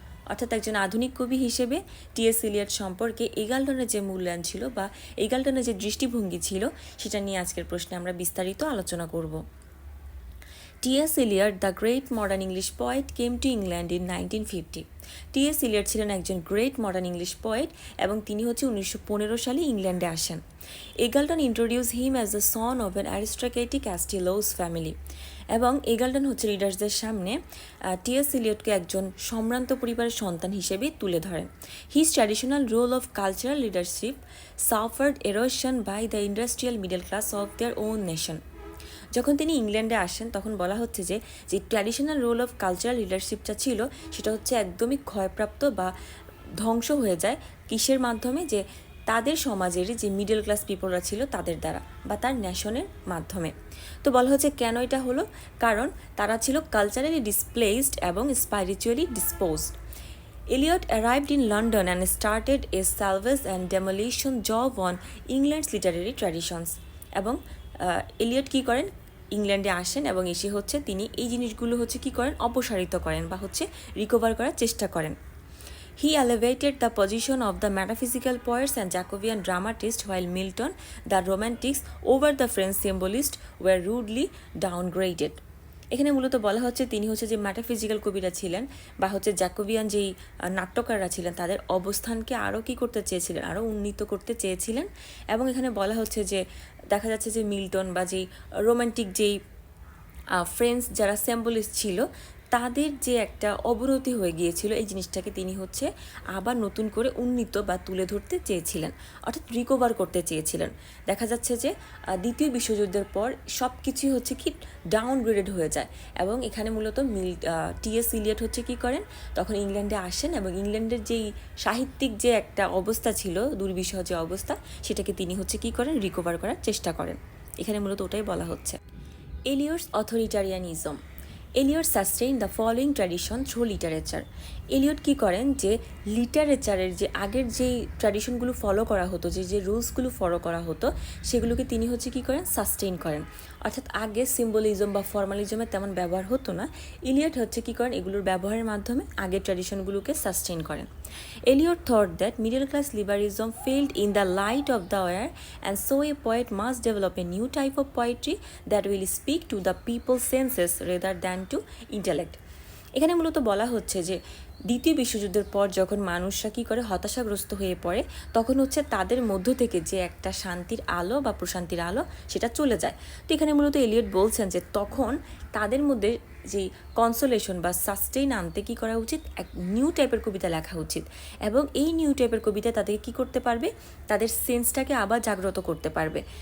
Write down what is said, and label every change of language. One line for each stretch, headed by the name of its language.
Bangla: অর্থাৎ একজন আধুনিক কবি হিসেবে টি.এস. এলিয়ট সম্পর্কে এগালটনের যে মূল্যায়ন ছিল বা এগালটনের যে দৃষ্টিভঙ্গি ছিল সেটা নিয়ে আজকের প্রশ্নে আমরা বিস্তারিত আলোচনা করব।
English: T.S. Eliot, the great modern English poet, came to England in 1950. T.S.
Bangla: Eliot ছিলেন একজন
English: great modern English poet
Bangla: এবং তিনি হচ্ছে 1915 সালে ইংল্যান্ডে আসেন।
English: Eagleton introduce him as the son of an aristocratic Castilian family
Bangla: এবং এগালটন হচ্ছে রিডার্সদের সামনে টি.এস. এলিয়টকে একজন সম্ভ্রান্ত পরিবারের সন্তান হিসেবে তুলে ধরেন।
English: His traditional role of cultural leadership suffered erosion by the industrial middle class of their own nation.
Bangla: যখন তিনি ইংল্যান্ডে আসেন তখন বলা হচ্ছে যে
English: traditional role of cultural লিডারশিপটা
Bangla: ছিল সেটা হচ্ছে একদমই ক্ষয়প্রাপ্ত বা ধ্বংস হয়ে যায় কিসের মাধ্যমে, যে তাদের সমাজেরই যে মিডল ক্লাস পিপলরা ছিল তাদের দ্বারা বা তার ন্যাশনের মাধ্যমে। তো বলা হচ্ছে কেন এটা হলো, কারণ তারা ছিল কালচারালি ডিসপ্লেসড এবং spiritually disposed.
English: Eliot arrived in London and started a salvage and demolition job on England's literary traditions.
Bangla: এবং এলিয়ট কী করেন, ইংল্যান্ডে আসেন এবং এসে হচ্ছে তিনি এই জিনিসগুলো হচ্ছে কী করেন, অপসারিত করেন বা হচ্ছে রিকভার করার চেষ্টা করেন।
English: He elevated the position of the metaphysical poets and Jacobean dramatists while Milton, the romantics, over the French symbolists were rudely downgraded.
Bangla: এখানে মূলত বলা হচ্ছে তিনি হচ্ছে যে মেটাফিজিক্যাল কবিরা ছিলেন বা হচ্ছে জ্যাকোবিয়ান যেই নাট্যকাররা ছিলেন তাদের অবস্থানকে আরও কী করতে চেয়েছিলেন, আরও উন্নীত করতে চেয়েছিলেন। এবং এখানে বলা হচ্ছে যে দেখা যাচ্ছে যে মিল্টন বা যেই রোমান্টিক যেই ফ্রেঞ্চ যারা সিম্বলিস্ট ছিল তাদের যে একটা অবনতি হয়ে গিয়েছিল এই জিনিসটাকে তিনি হচ্ছে আবার নতুন করে উন্নীত বা তুলে ধরতে চেয়েছিলেন, অর্থাৎ রিকভার করতে চেয়েছিলেন। দেখা যাচ্ছে যে দ্বিতীয় বিশ্বযুদ্ধের পর সব কিছুই হচ্ছে কি ডাউনগ্রেডেড হয়ে যায় এবং এখানে মূলত টি.এস. এলিয়ট হচ্ছে কি করেন, তখন ইংল্যান্ডে আসেন এবং ইংল্যান্ডের যেই সাহিত্যিক যে একটা অবস্থা ছিল দুর্বিষহ যে অবস্থা সেটাকে তিনি হচ্ছে কি করেন, রিকভার করার চেষ্টা করেন। এখানে মূলত ওটাই বলা হচ্ছে।
English: Eliot's authoritarianism. Eliot sustained the following tradition through literature.
Bangla: Elliot কী করেন, যে লিটারেচারের যে আগের যেই ট্র্যাডিশনগুলো ফলো করা হতো, যে রুলসগুলো ফলো করা হতো সেগুলোকে তিনি হচ্ছে কী করেন, সাস্টেইন করেন। অর্থাৎ আগে সিম্বলিজম বা ফর্মালিজমের তেমন ব্যবহার হতো না, এলিয়ট হচ্ছে কী করেন, এগুলোর ব্যবহারের মাধ্যমে আগের ট্র্যাডিশনগুলোকে সাস্টেইন করেন।
English: Eliot thought that middle class liberalism failed in the light of the hour, and so a poet must develop a new type of poetry that will speak to the people's senses rather than to intellect.
Bangla: এখানে মূলত বলা হচ্ছে যে দ্বিতীয় বিশ্বযুদ্ধের পর যখন মানুষরা কী করে হতাশাগ্রস্ত হয়ে পড়ে তখন হচ্ছে তাদের মধ্য থেকে যে একটা শান্তির আলো বা প্রশান্তির আলো সেটা চলে যায়। তো এখানে মূলত এলিয়ট বলছেন যে তখন তাদের মধ্যে যে কনসোলেশন বা সাস্টেইন আনতে কী করা উচিত, এক নিউ টাইপের কবিতা লেখা উচিত এবং এই নিউ টাইপের কবিতা তাদেরকে কী করতে পারবে, তাদের সেন্সটাকে আবার জাগ্রত করতে পারবে।